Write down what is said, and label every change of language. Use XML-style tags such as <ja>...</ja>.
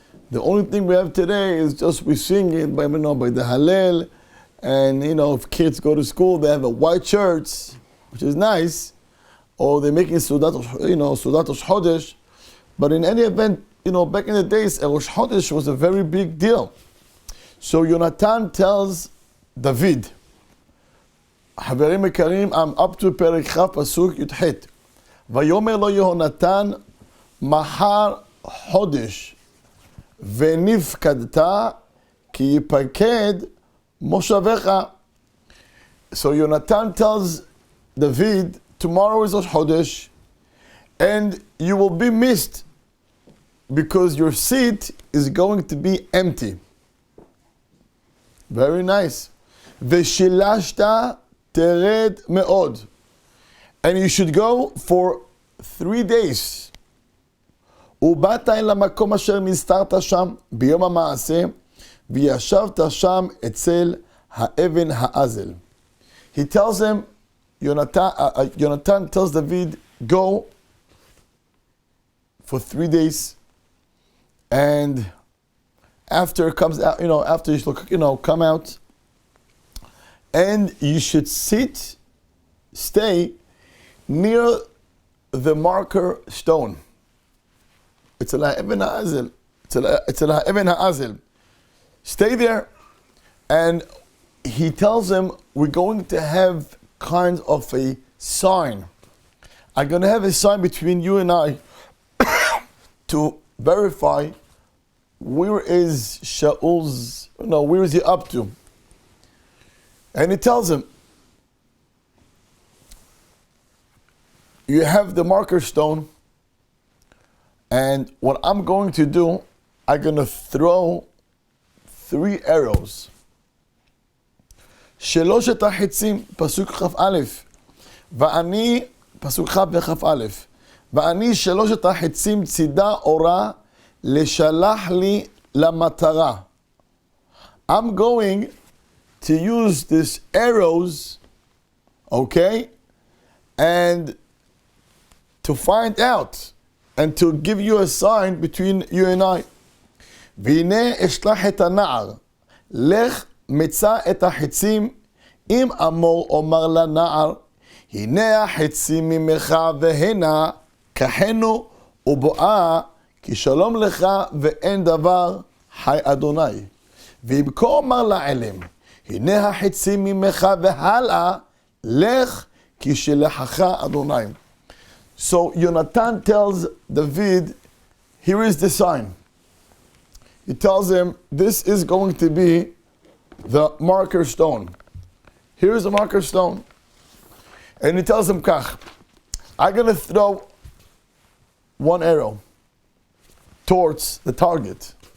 <en>The only thing we have today is just we sing it by the Hallel, and if kids go to school, they have a white shirts, which is nice, or they're making Sudat Rosh Chodesh. But in any event, back in the days, Rosh Chodesh was a very big deal. So Yonatan tells David,</en> <he>חברים יקרים,</he> <en>I'm up to</en> <he>פרק כ' פסוק י"ח. ויאמר לו יהונתן, מחר חודש, ונפקדת, כי יפקד מושבך.</he> <en>So Yonatan tells David, tomorrow is Rosh Chodesh, and you will be missed because your seat is going to be empty. Very nice.</en> <he>ושילשת תרד מאוד.</he> <en>And you should go for 3 days.</en> <he>ובאת אל המקום אשר נסתרת שם ביום המעשה, וישבת שם אצל האבן האזל.</he> <en>He tells him, Yonatan tells David, go for 3 days, and after it comes out, after you should, come out, and you should stay near the marker stone. It's a Ibn Ha'azil. It's a Ibn Ha'azil. Stay there, and he tells him, we're going to have kind of a sign. I'm going to have a sign between you and I to verify where is Shaul's, where is he up to? And he tells him, you have the marker stone, and what I'm going to do, I'm going to throw 3 arrows.</en> <he>שלושת החיצים, פסוק כ"א, ואני, פסוק כ' וכ"א, ואני שלושת החיצים צידה אורה, לשלח לי למטרה.</he> <en>I'm going to use these arrows, okay, and to find out, and to give you a sign between you and I.</en> <he>והנה אשלח את הנער, לך מצא את החיצים, אם אמור אומר לנער, הנה החיצים ממך והנה, קחנו ובואה, כי שלום לך ואין דבר, חי אדוני. ואם כה אומר לעלם, הנה החיצים ממך והלאה, לך כי שלחך אדוני.</he> <en>So Yonatan tells David, here is the sign. He tells him, this is going to be the marker stone. Here's the marker stone. And he tells him, Kach, I'm going to throw 1 arrow towards the target.</en>